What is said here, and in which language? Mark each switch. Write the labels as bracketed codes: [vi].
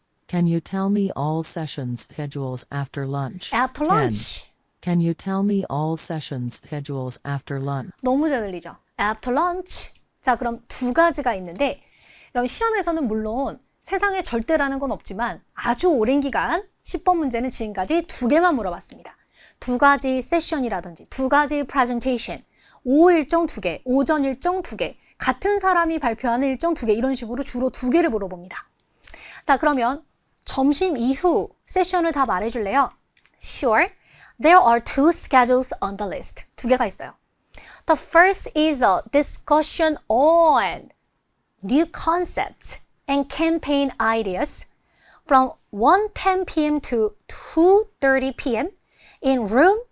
[en] Can you tell me all sessions schedules after lunch? After 10. lunch. Can you tell me all sessions schedules after lunch? [ko] 너무 잘 들리죠? [en] After lunch. [ko] 자, 그럼 두 가지가 있는데 그럼 시험에서는 물론 세상에 절대라는 건 없지만 아주 오랜 기간 10번 문제는 지금까지 2개만 물어봤습니다. 2가지 세션이라든지 2가지 프레젠테이션, 오후 일정 2개, 오전 일정 2개, 같은 사람이 발표하는 일정 2개 이런 식으로 주로 2개를 물어봅니다. 자, 그러면 점심 이후 세션을 다 말해줄래요? [en] Sure. There are 2 schedules on the list. [ko] 2개가 있어요. [en] The first is a discussion on new concepts and campaign ideas from 1:10 p.m. to 2:30 p.m. in room